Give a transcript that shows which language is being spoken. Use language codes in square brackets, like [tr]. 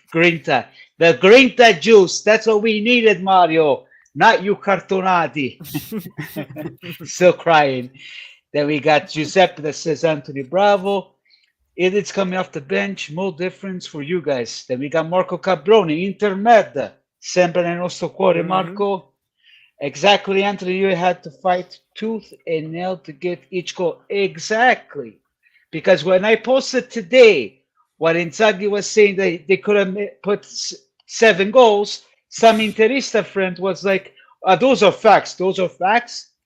[en] Grinta, the Grinta juice. That's what we needed, Mario. Not you cartonati. Still crying. Then we got Giuseppe that says Anthony Bravo. It's coming off the bench. No difference for you guys. Then we got Marco Cabroni. Intermed. [it] Sempre nel nostro cuore, Marco. [en] Exactly, Anthony. You had to fight tooth and nail to get each goal. Exactly. Because when I posted today, what Inzaghi was saying that they could have put 7 goals, some Interista friend was like, those are facts. Those are facts.